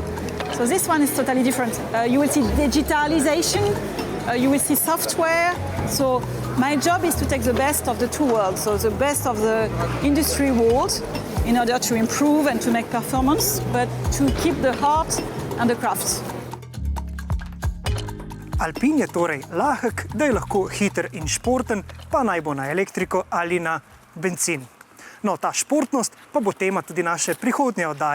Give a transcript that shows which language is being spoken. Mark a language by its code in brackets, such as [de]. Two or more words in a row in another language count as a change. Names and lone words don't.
[en] So this one is totally different. You will see digitalization, you will see software. So my job is to take the best of the two worlds, so the best of the industry world in order to improve and to make performance, but to keep the heart and the craft. [sl] Alpin je torej lahek, da je lahko hiter in športen, pa naj bo na elektriko ali na bencin. No, ta športnost pa bo tema tudi naše prihodnje oddaje.